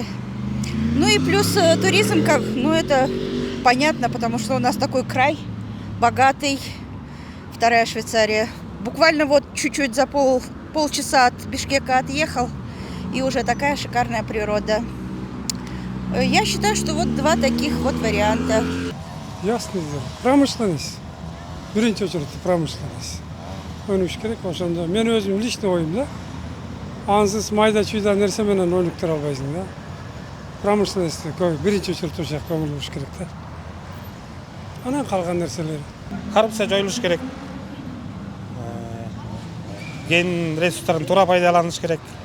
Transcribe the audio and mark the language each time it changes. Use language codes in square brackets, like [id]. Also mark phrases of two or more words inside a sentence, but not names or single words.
[ru] Ну и плюс туризм, это понятно, потому что у нас такой край богатый, вторая Швейцария. Буквально вот чуть-чуть за полчаса от Бишкека отъехал, и уже такая шикарная природа. Я считаю, что вот два таких вот варианта. Ясно. Промышленность. [ky] Биринчи [ru] очередь промышленность. [ky] Өнүш керек ошондо. Мен өзүм личный оюм да. Ансыз майда чүйда нерсе менен өнүктүрө албайсың да. Промышленность биринчи очередь ошол жака көңүл буруш керек да. Анан калган нерселер. Коррупция жоюлуш керек. Ген ресурстарын туура пайдаланыш керек.